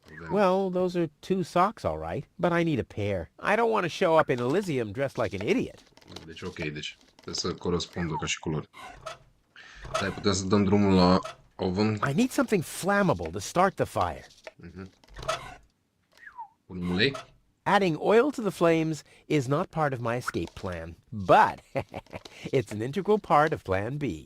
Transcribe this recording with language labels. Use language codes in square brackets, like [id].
[en] Well, those are 2 socks, all right, but I need a pair. I don't want to show up in Elysium dressed like an idiot. [ro] Deci ok, deci trebuie să corespundă ca și culori. Dar putem să dăm drumul la oven. [en] I need something flammable to start the fire. [ro] Punem ulei. [en] Adding oil to the flames is not part of my escape plan, but it's an integral part of Plan B.